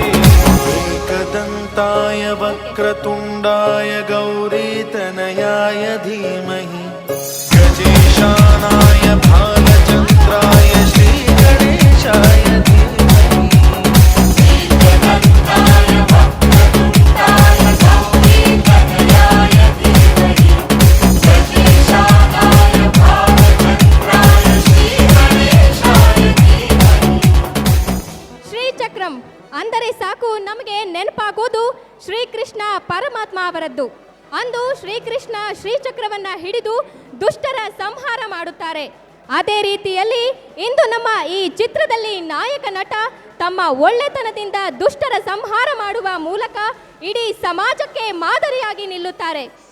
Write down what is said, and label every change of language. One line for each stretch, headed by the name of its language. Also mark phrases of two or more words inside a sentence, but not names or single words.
Sanskrit: एकदन्ताय वक्रतुण्डाय गौरीतनयाय धीमहि गजेशानाय भालचन्द्राय श्रीगणेशाय धीमहि एकदन्ताय वक्रतुण्डाय गौरीतनयाय धीमहि गजेशानाय भालचन्द्राय श्रीगणेशाय धीमहि.
Kannada: ಶ್ರೀಚಕ್ರಂ ಅಂದರೆ ಸಾಕು ನಮಗೆ ನೆನಪಾಗೋದು ಶ್ರೀಕೃಷ್ಣ ಪರಮಾತ್ಮ ಅವರದ್ದು. ಅಂದು ಶ್ರೀಕೃಷ್ಣ ಶ್ರೀಚಕ್ರವನ್ನ ಹಿಡಿದು ದುಷ್ಟರ ಸಂಹಾರ ಮಾಡುತ್ತಾರೆ. ಅದೇ ರೀತಿಯಲ್ಲಿ ಇಂದು ನಮ್ಮ ಈ ಚಿತ್ರದಲ್ಲಿ ನಾಯಕ ನಟ ತಮ್ಮ ಒಳ್ಳೆತನದಿಂದ ದುಷ್ಟರ ಸಂಹಾರ ಮಾಡುವ ಮೂಲಕ ಇಡೀ ಸಮಾಜಕ್ಕೆ ಮಾದರಿಯಾಗಿ ನಿಲ್ಲುತ್ತಾರೆ.